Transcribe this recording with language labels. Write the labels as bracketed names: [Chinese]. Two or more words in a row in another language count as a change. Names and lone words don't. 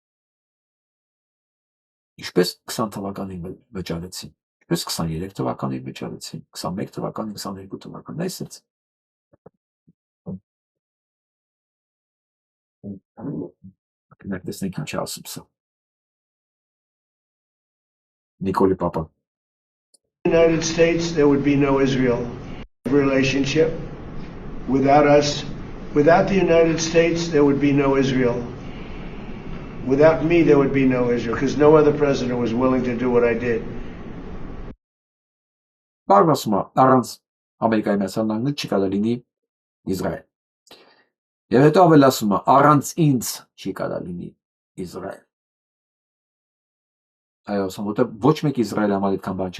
[Armenian] Ինչպես 20 թվականին վճարեցին, ինչպես 23 թվականին վճարեցին, 21 թվականին, 22 թվականին, այսպես։ Կնեք տեսնենք ինչ ասում սա։ Նիկոլի պապա։ [English] United States, there would be no Israel relationship. Without us, without the United States, there would be no Israel. Without me, there would be no Israel, because no other president was willing to do what I did. [Armenian] Պարվասմա, առանց Ամերիկայի Միացյալ Նահանգներ չի կարող լինի Իսրայել։ Եվ հետո ավելացում է, առանց ինձ չի կարող լինի Իսրայել։ Այո, ասում, որտեղ ոչ մեկ Իսրայելի համար այդքան բան չի